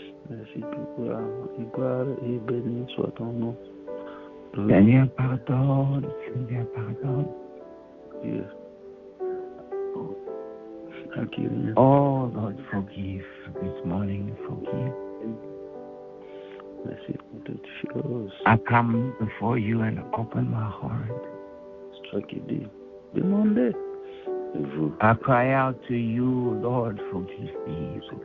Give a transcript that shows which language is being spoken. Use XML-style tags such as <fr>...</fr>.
<fr>Merci pour gloire et béni soit ton nom. Seigneur, pardonne. Seigneur, pardonne. Dieu.</fr> <en>Oh Lord, forgive. This morning, forgive.</en> <fr>Merci pour toutes choses.</fr> <en>I come before you and open my heart.</en> <fr>C'est toi qui dis, demandez. Vous.</fr> <en>I cry out to you, Lord, forgive me.</en>